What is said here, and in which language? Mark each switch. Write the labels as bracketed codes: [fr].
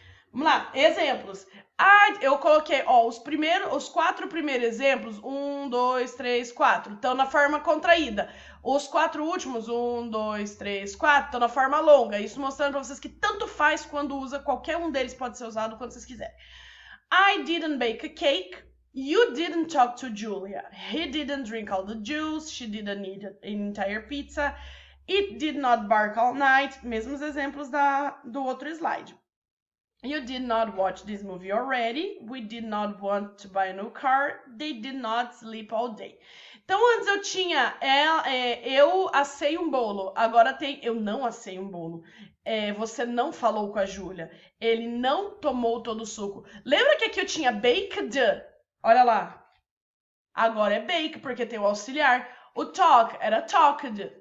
[pt] Vamos lá, exemplos. Eu coloquei, ó, os 4 primeiros exemplos, 1, 2, 3, 4, estão na forma contraída. Os 4 últimos, 1, 2, 3, 4, estão na forma longa. Isso mostrando pra vocês que tanto faz quando usa, qualquer um deles pode ser usado quando vocês quiserem. [en] I didn't bake a cake. You didn't talk to Julia. He didn't drink all the juice. She didn't eat an entire pizza. It did not bark all night. [pt] Mesmos exemplos do outro slide. [en] You did not watch this movie already. We did not want to buy a new car. They did not sleep all day. [pt] Então, antes eu tinha eu assei um bolo. Agora tem eu não assei um bolo. Você não falou com a Júlia. Ele não tomou todo o suco. Lembra que aqui eu tinha baked? Olha lá. Agora é bake porque tem o auxiliar. O talk era talked.